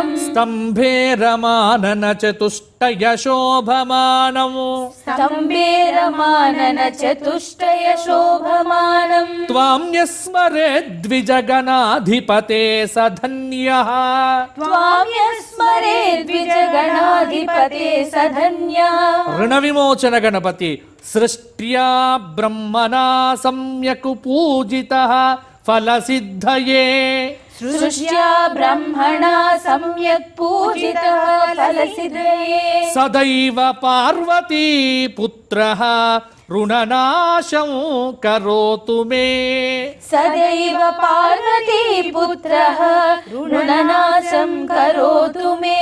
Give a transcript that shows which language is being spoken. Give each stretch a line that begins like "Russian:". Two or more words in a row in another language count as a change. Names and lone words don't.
Sanskrit: స్తంభే రమానన చతుష్టయ శోభమానం స్తంభేరమానన చతుష్టయ శోభమానం త్వాం యస్మరే ద్విజగణాధిపతే సధన్యః. త్వాం యస్మరే ద్విజగణాధిపతే సధన్యః. ಋಣ ವಿಮೋಚನ ಗಣಪತಿ. ಸೃಷ್ಟ್ಯಾ ಬ್ರಹ್ಮಣಾ ಸಮ್ಯಕ್ ಪೂಜಿತಃ ಫಲಸಿದ್ಧಯೇ సృష్ట్యా బ్రహ్మణా సమ్యక్ పూజితః ఫలసిద్ధయే సదైవ పార్వతీ పుత్రః రుణనాశం కరోతు మే. సదైవ పార్వతీ పుత్రః రుణనాశం కరోతు మే.